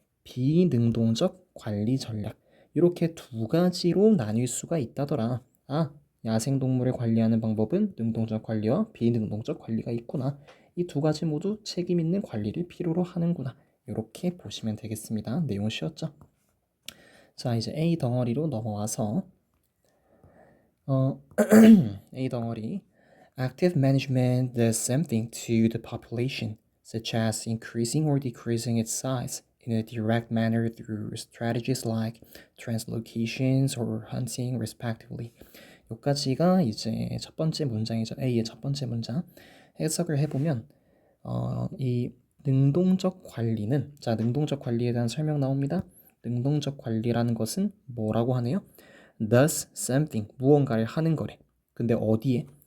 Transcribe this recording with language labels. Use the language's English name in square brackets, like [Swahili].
[Korean] 비능동적 관리 전략. 이렇게 두 가지로 나뉠 수가 있다더라. 야생동물을 관리하는 방법은 능동적 관리와 비능동적 관리가 있구나. 이 두 가지 모두 책임 있는 관리를 필요로 하는구나. 이렇게 보시면 되겠습니다. 내용 쉬웠죠? 자, 이제 A 덩어리로 넘어와서 A 덩어리 [English] Active management does something to the population, such as increasing or decreasing its size in a direct manner through strategies like translocations or hunting, respectively. [Korean] 여기까지가 이제 첫 번째 문장이죠. A의 첫 번째 문장. 해석을 해보면 이 능동적 관리는 자, 능동적 관리에 대한 설명 나옵니다. 능동적 관리라는 것은 뭐라고 하네요? does something, 무언가를 하는 거래. 근데 어디에?